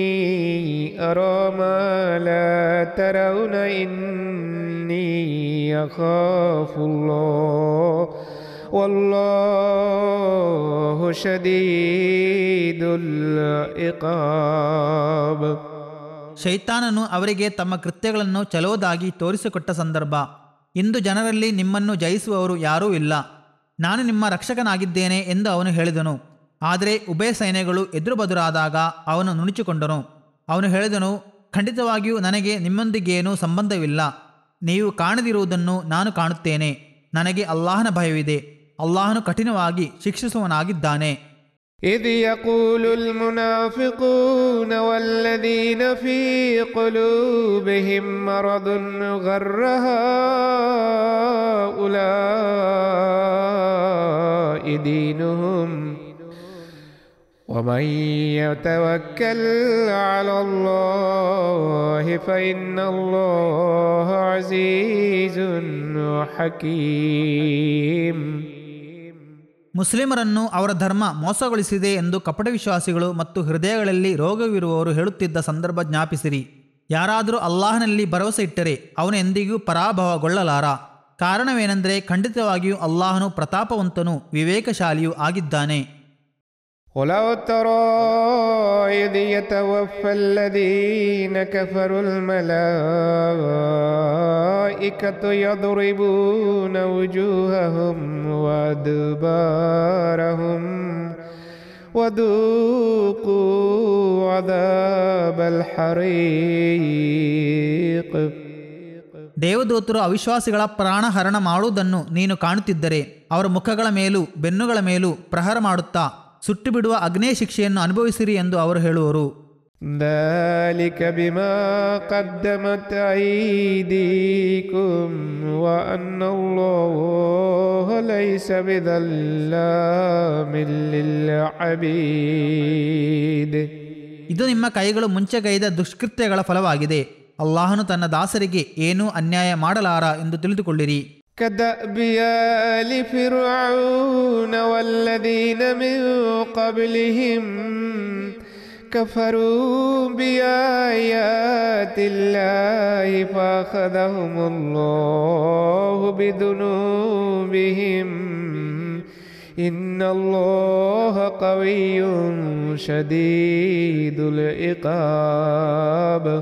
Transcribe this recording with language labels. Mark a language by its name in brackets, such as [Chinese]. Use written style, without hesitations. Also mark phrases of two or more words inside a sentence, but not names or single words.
[Arabic] أرى ما لا ترون إني أخاف الله والله شديد العقاب. [Kannada] ಶೈತಾನನು ಅವರಿಗೆ ತಮ್ಮ ಕೃತ್ಯಗಳನ್ನು ಚಲೋದಾಗಿ ತೋರಿಸಿಕೊಟ್ಟ ಸಂದರ್ಭ. ಇಂದು ಜನರಲ್ಲಿ ನಿಮ್ಮನ್ನು ಜಯಿಸುವವರು ಯಾರೂ ಇಲ್ಲ, ನಾನು ನಿಮ್ಮ ರಕ್ಷಕನಾಗಿದ್ದೇನೆ ಎಂದು ಅವನು ಹೇಳಿದನು. ಆದರೆ ಉಭಯ ಸೈನ್ಯಗಳು ಎದುರುಬದುರಾದಾಗ ಅವನು ನುಣುಚಿಕೊಂಡನು. ಅವನು ಹೇಳಿದನು, ಖಂಡಿತವಾಗಿಯೂ ನನಗೆ ನಿಮ್ಮೊಂದಿಗೇನೂ ಸಂಬಂಧವಿಲ್ಲ. ನೀವು ಕಾಣದಿರುವುದನ್ನು ನಾನು ಕಾಣುತ್ತೇನೆ. ನನಗೆ ಅಲ್ಲಾಹನ ಭಯವಿದೆ. ಅಲ್ಲಾಹನು ಕಠಿಣವಾಗಿ ಶಿಕ್ಷಿಸುವನಾಗಿದ್ದಾನೆ. [Arabic] إذ يقول المنافقون والذين في قلوبهم مرض غر هؤلاء دينهم ومن يتوكل على الله فإن الله عزيز حكيم. [Kannada] ಮುಸ್ಲಿಮರನ್ನು ಅವರ ಧರ್ಮ ಮೋಸಗೊಳಿಸಿದೆ ಎಂದು ಕಪಟ ವಿಶ್ವಾಸಿಗಳು ಮತ್ತು ಹೃದಯಗಳಲ್ಲಿ ರೋಗವಿರುವವರು ಹೇಳುತ್ತಿದ್ದ ಸಂದರ್ಭ ಜ್ಞಾಪಿಸಿರಿ. ಯಾರಾದರೂ ಅಲ್ಲಾಹನಲ್ಲಿ ಭರವಸೆ ಇಟ್ಟರೆ ಅವನು ಎಂದಿಗೂ ಪರಾಭವಗೊಳ್ಳಲಾರ. ಕಾರಣವೇನೆಂದರೆ ಖಂಡಿತವಾಗಿಯೂ ಅಲ್ಲಾಹನು ಪ್ರತಾಪವಂತನೂ ವಿವೇಕಶಾಲಿಯೂ ಆಗಿದ್ದಾನೆ. [Arabic] ولو ترى إذ يتوفى الذين كفروا الملائكة يضربون وجوههم وأدبارهم وذوقوا عذاب الحريق. [Kannada] ದೇವದೂತರು ಅವಿಶ್ವಾಸಿಗಳ ಪ್ರಾಣಹರಣ ಮಾಡುವುದನ್ನು ನೀನು ಕಾಣುತ್ತಿದ್ದರೆ ಅವರ ಮುಖಗಳ ಮೇಲೂ ಬೆನ್ನುಗಳ ಮೇಲೂ ಪ್ರಹಾರ ಮಾಡುತ್ತಾ ಸುಟ್ಟುಬಿಡುವ ಅಗ್ನೇಯ ಶಿಕ್ಷೆಯನ್ನು ಅನುಭವಿಸಿರಿ ಎಂದು ಅವರು ಹೇಳುವರು. [Arabic] ذلك بما قدمت أيديكم وأن الله ليس بظلام للعبيد. [Kannada] ಇದು ನಿಮ್ಮ ಕೈಗಳು ಮುಂಚೆಗೈದ ದುಷ್ಕೃತ್ಯಗಳ ಫಲವಾಗಿದೆ. ಅಲ್ಲಾಹನು ತನ್ನ ದಾಸರಿಗೆ ಏನೂ ಅನ್ಯಾಯ ಮಾಡಲಾರ ಎಂದು ತಿಳಿದುಕೊಳ್ಳಿರಿ. [Arabic] كدأب آل فرعون والذين من قبلهم كفروا بآيات الله فأخذهم الله بذنوبهم إن الله قوي شديد العقاب.